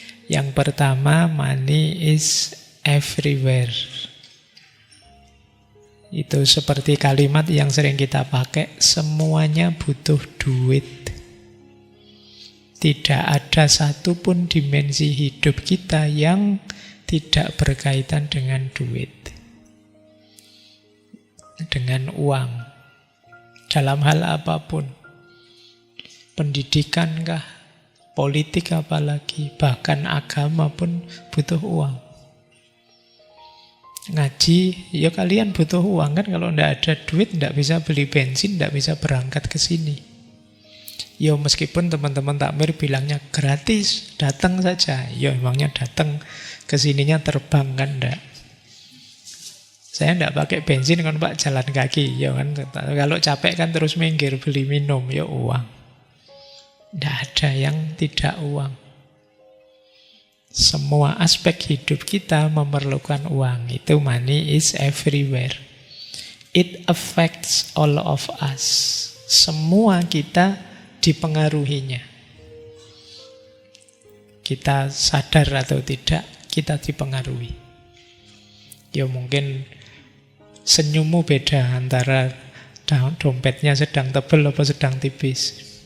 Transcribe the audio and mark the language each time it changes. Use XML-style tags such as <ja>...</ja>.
<id>Yang pertama,</id> <en>money is everywhere.</en> <id>Itu seperti kalimat yang sering kita pakai, semuanya butuh duit. Tidak ada satupun dimensi hidup kita yang tidak berkaitan dengan duit. Dengan uang. Dalam hal apapun. Pendidikan kah? Politik apalagi? Bahkan agama pun butuh uang. Ngaji, ya kalian butuh uang kan. Kalau tidak ada duit, tidak bisa beli bensin, tidak bisa berangkat ke sini. Ya meskipun teman-teman takmir bilangnya gratis, datang saja. Ya emangnya datang ke sininya terbang kan enggak. Saya enggak pakai bensin kan Pak, jalan kaki. Ya kan kalau capek kan terus minggir beli minum, ya uang. Enggak ada yang tidak uang. Semua aspek hidup kita memerlukan uang. Itu</id> <en>money is everywhere. It affects all of us.</en> <id>Semua kita dipengaruhinya. Kita sadar atau tidak, kita dipengaruhi. Ya mungkin senyummu beda antara dompetnya sedang tebal atau sedang tipis.</id>